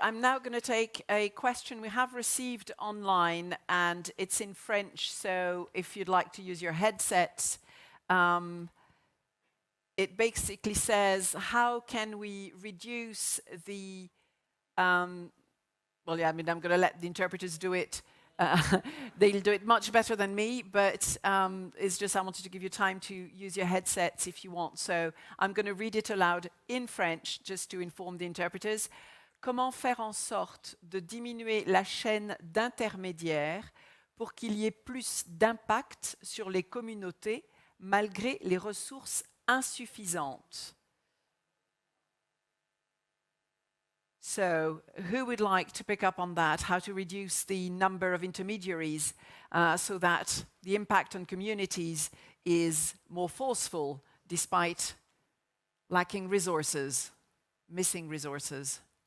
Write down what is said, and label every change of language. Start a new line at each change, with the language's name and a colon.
English: I'm now going to take a question we have received online, and it's in French, so if you'd like to use your headsets, it basically says, how can we reduce the, well, yeah, I mean, I'm going to let the interpreters do it. They'll do it much better than me, but it's just I wanted to give you time to use your headsets if you want. So I'm going to read it aloud in French just to inform the interpreters.
French: Comment faire en sorte de diminuer la chaîne d'intermédiaires pour qu'il y ait plus d'impact sur les communautés malgré les ressources insuffisantes?
English: So, who would like to pick up on that? How to reduce the number of intermediaries so that the impact on communities is more forceful despite lacking resources, missing resources?